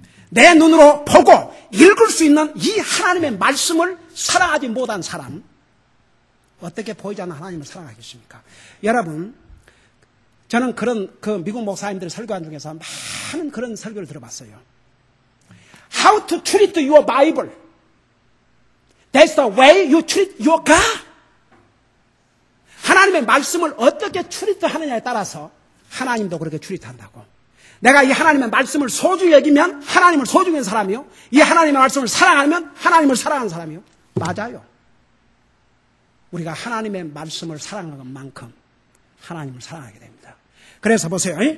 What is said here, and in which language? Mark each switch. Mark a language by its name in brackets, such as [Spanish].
[Korean] 내 눈으로 보고 읽을 수 있는 이 하나님의 말씀을 사랑하지 못한 사람, 어떻게 보이지 않는 하나님을 사랑하겠습니까? 여러분, 저는 그런 미국 목사님들 설교한 중에서 많은 그런 설교를 들어봤어요. [English] How to treat your Bible. That's the way you treat your God. [Korean] 하나님의 말씀을 어떻게 트리트하느냐에 따라서 하나님도 그렇게 트리트한다고. 내가 이 하나님의 말씀을 소중히 여기면 하나님을 소중히 하는 사람이요. 이 하나님의 말씀을 사랑하면 하나님을 사랑하는 사람이요. 맞아요. 우리가 하나님의 말씀을 사랑하는 것만큼 하나님을 사랑하게 됩니다. 그래서 보세요.